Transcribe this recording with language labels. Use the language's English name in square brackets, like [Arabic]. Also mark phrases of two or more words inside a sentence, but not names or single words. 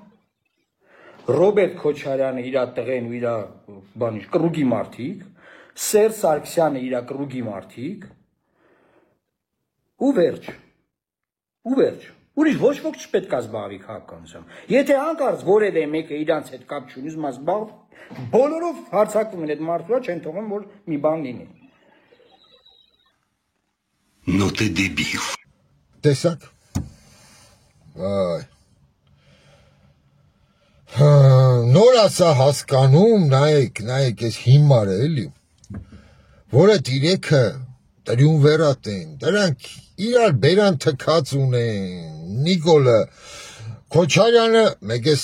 [Armenian] Ռոբերտ Քոչարյանը իր տղեն ու իր բանի կռուգի մարդիկ, Սերժ Սարգսյանը իր կռուգի մարդիկ, ու վերջ։ Ուրիշ ոչ ոք չպետք է զբաղվի քաղաքականությամբ։ Եթե հանկարծ որևէ մեկը իրանց հետ կապ չունի, ուզում է զբաղվի, բոլորով հարցակվում են այդ մարդուրա, չեն թողում, որ մի բան լինի։ [Russian] Ну ты дебил. [Armenian] Տեսակ։ Այ։ Նոր ասա հասկանում, նայեք, ես հիմար է, էլի, որ այդ իրեքը տրիումվերատ են, դրանք իրար բերան թքած ունեն, Նիկոլը, Քոչարյանը, մեկ է